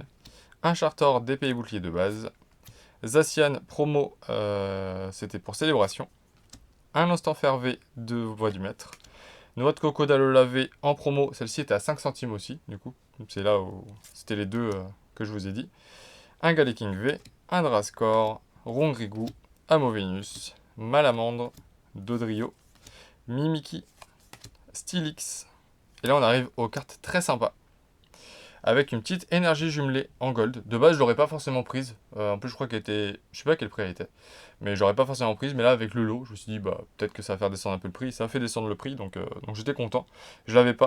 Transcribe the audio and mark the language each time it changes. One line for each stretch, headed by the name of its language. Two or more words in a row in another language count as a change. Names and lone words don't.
French: Un Chartor d'épée et bouclier de base. Zacian promo, c'était pour célébration. Un Ostanfer V de Voix du Maître. Noix de coco d'Alola V en promo. Celle-ci était à 5 centimes aussi, du coup. C'est là où c'était les deux que je vous ai dit. Un Galeking V. Un Drascore. Rongrigou. Amovenus. Malamandre. Dodrio. Mimiki, Stylix. Et là, on arrive aux cartes très sympas. Avec une petite énergie jumelée en gold. De base, je l'aurais pas forcément prise. En plus, je crois qu'elle était. Je sais pas quel prix elle était. Mais j'aurais pas forcément prise. Mais là, avec le lot, je me suis dit, bah, peut-être que ça va faire descendre un peu le prix. Ça a fait descendre le prix. Donc j'étais content. Je l'avais pas.